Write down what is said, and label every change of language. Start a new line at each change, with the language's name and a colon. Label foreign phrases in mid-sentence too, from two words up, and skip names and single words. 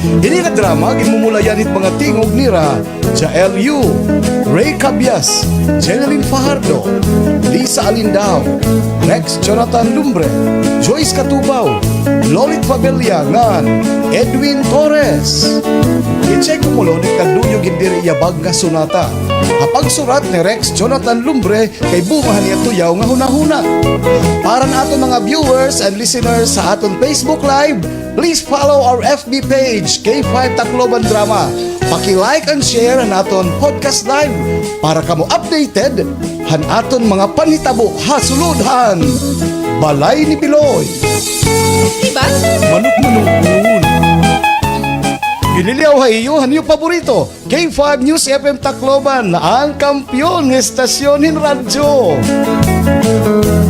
Waray: Ini nga drama ginmumulayan it mga tingog nira Jael Yu, Ray Cabias, Jeneline Fajardo, Lisa Alindao, Rex Jonathan Lumbre, Joyce Katubaw, Lolit Fabella ngan Edwin Torres. I-check mo lo ni Kanduyo gindiri yabag nga sunata. Hapag surat ni Rex Jonathan Lumbre kay bungahan niya tuyaw nga hunahuna. Para na aton mga
English: viewers and listeners
Waray: sa aton
English: Facebook Live, please follow our FB page K5 Tacloban Drama.
Waray: Paki-
English: like and share
Waray: ang aton podcast live para kamo updated han aton mga panitabo hasuludhan. Balay ni Piloy. Diba? Manok-manokun. Giniliaw hayo hanyo paborito. K5 News FM Tacloban, ang kampyon ng estasyon in radyo.